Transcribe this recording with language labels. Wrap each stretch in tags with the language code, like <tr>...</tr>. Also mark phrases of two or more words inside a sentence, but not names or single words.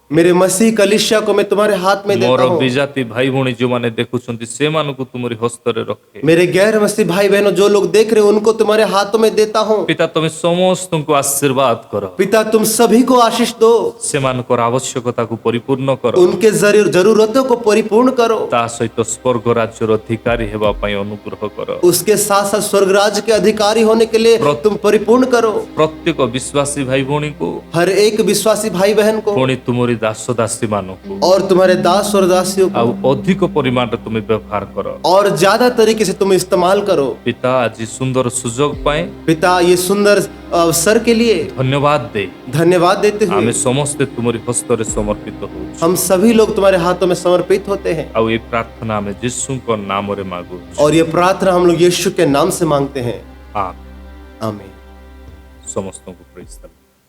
<hi>मेरे मसीह कलीसिया को मैं तुम्हारे हाथ में</hi> <or>ମୋର</or> <hi>देता हूँ।</hi> <or>ବିଜାତି ଭାଇ ଭଉଣୀ ଯେଉଁମାନେ ଦେଖୁଛନ୍ତି ସେମାନଙ୍କୁ ତୁମରି ହସ୍ତରେ ରଖେ।</or> <hi>मेरे गैर मसीह भाई बहनों जो लोग देख रहे हैं उनको तुम्हारे हाथों में देता हूँ।</hi> <or>ପିତା, ତମେ ସମସ୍ତଙ୍କୁ ଆଶୀର୍ବାଦ କର,</or> <hi>पिता, तुम सभी को आशीष दो,</hi> <or>ସେମାନଙ୍କର ଆବଶ୍ୟକତାକୁ ପରିପୂର୍ଣ୍ଣ କର,</or> <hi>उनके जरूरतों को परिपूर्ण करो,</hi> <or>ତା ସହିତ ସ୍ୱର୍ଗ ରାଜ୍ୟର ଅଧିକାରୀ ହେବା ପାଇଁ ଅନୁଗ୍ରହ କର।</or> <hi>उसके साथ साथ स्वर्ग राज्य के अधिकारी होने के लिए तुम परिपूर्ण करो।</hi> <or>ପ୍ରତ୍ୟେକ ବିଶ୍ୱାସୀ ଭାଇ ଭଉଣୀକୁ,</or> <hi>हर एक विश्वासी भाई बहन को</hi> <or>ପୁଣି ତୁମରି ଦାସ ଦାସୀ ମାନଙ୍କୁ</or> <hi>और तुम्हारे दास और दासियों</hi> <or>ଆଉ</or> <hi>को</hi> <or>ଅଧିକ ପରିମାଣରେ ତୁମେ ବ୍ୟବହାର କର।</or> <hi>और ज्यादा तरीके से तुम इस्तेमाल करो।</hi> <or>ପିତା, ଆଜି ସୁନ୍ଦର ସୁଯୋଗ ପାଇଁ</or> <hi>पिता, ये सुंदर अवसर के लिए</hi> <or>ଧନ୍ୟବାଦ ଦେ।</or> <hi>धन्यवाद देते हुए</hi> <or>ଆମେ ସମସ୍ତେ ତୁମରି ହସ୍ତରେ ସମର୍ପିତ ହଉଛୁ।</or> <hi>हम सभी लोग तुम्हारे हाथों में समर्पित होते हैं।</hi> <or>ଆଉ ଏ ପ୍ରାର୍ଥନା ଆମେ ଯୀଶୁଙ୍କ ନାମରେ ମାଗୁଛୁ।</or> <hi>और ये प्रार्थना हम लोग यीशु के नाम से मांगते हैं।</hi> <or>ଆମେନ୍।</or> <hi>आमीन।</hi> <or>ସମସ୍ତଙ୍କୁ</or> <en>praise the Lord.</en>